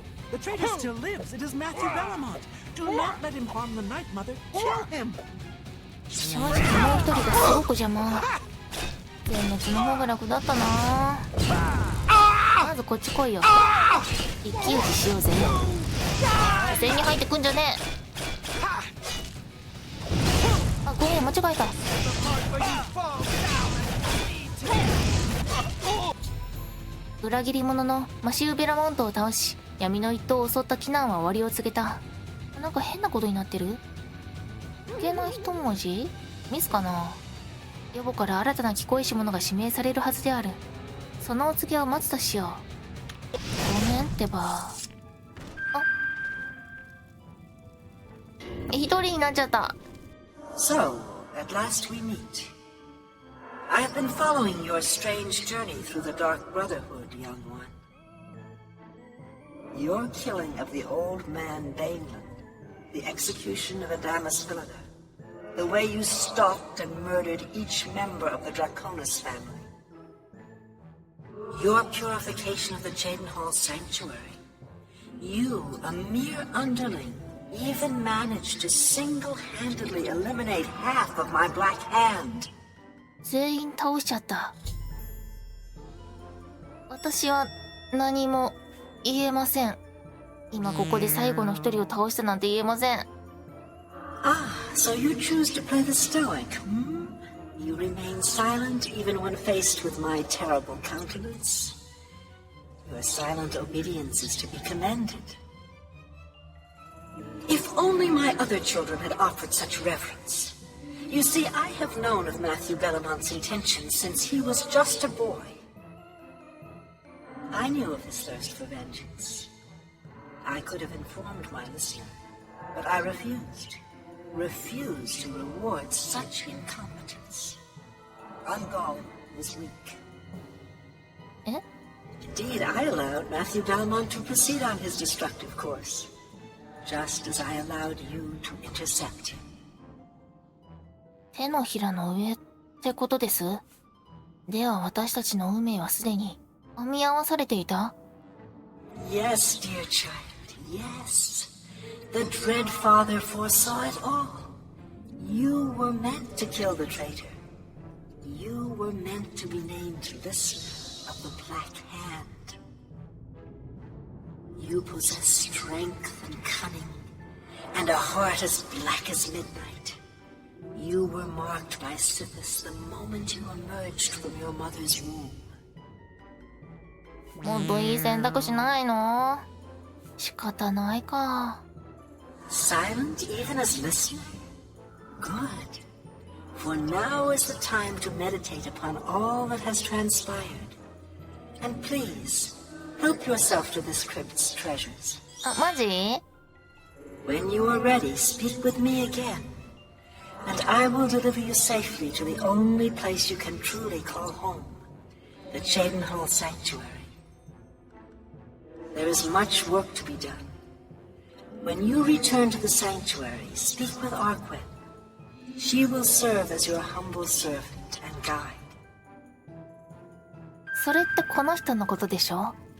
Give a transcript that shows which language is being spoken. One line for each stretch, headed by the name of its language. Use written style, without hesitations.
English: The traitor still lives. It is Matthew Bellamont. Do not let him harm the Night Mother. Kill him!
Japanese: 正直もう一人がすごく邪魔。全滅の方が楽だったな。まずこっち来いよ。一騎打ちしようぜ。車線に入ってくんじゃねえ。あ、ごめん、間違えた。裏切り者のマシュー・ベラモントを倒し、闇の一党を襲ったキナンは終わりを告げた。なんか変なことになってる？いけない一文字？ミスかな？予母から新たな聞こえし者が指名されるはずである。そのお告げを待つとしよう。ごめんってば。あ、一人になっちゃった。
English: So, at last we meet. I have been following your strange journey through the Dark Brotherhood, young one. Your killing of the old man Baneland, the execution of Adamus Philida, the way you stalked and murdered each member of the Draconis family. Your purification of the Jadenhall Sanctuary. You, a mere underling, even managed to single-handedly eliminate half of my Black Hand.
Japanese: 全員倒しちゃった。私は何も言えません。今ここで最後の一人を倒したなんて言えません。
English: Ah, so you choose to play the stoic, hmm? You remain silent even when faced with my terrible countenance. Your silent obedience is to be commended. If only my other children had offered such reverence. You see, I have known of Matthew Bellamont's intentions since he was just a boy. I knew of his thirst for vengeance. I could have informed my listener, but I refused. Refused to reward such incompetence. Ungol was weak. Eh? Indeed, I allowed Matthew Bellamont to proceed on his destructive course, just as I allowed you to intercept him.
Japanese: 手のひらの上ってことです。では私たちの運命はすでに編み合わされていた？
English: Yes, dear child, yes. The Dread Father foresaw it all. You were meant to kill the traitor. You were meant to be named listener of the Black Hand. You possess strength and cunning, and a heart as black as midnight. You were marked by Sithis the moment you emerged from your mother's womb.
Japanese: もっといい選択肢ないの？仕方ないか。
English: Silent even as listener? Good. For now is the time to meditate upon all that has transpired. And please, help yourself to this crypt's treasures.
Japanese: あ、マジ？
English: When you are ready, speak with me again. And I will deliver you safely to the only place you can truly call home. The Jadenhall Sanctuary. There is much work to be done. When you return to the sanctuary, speak with Arquin. She will serve as your humble servant and guide.
Japanese: それってこの人のことでしょ？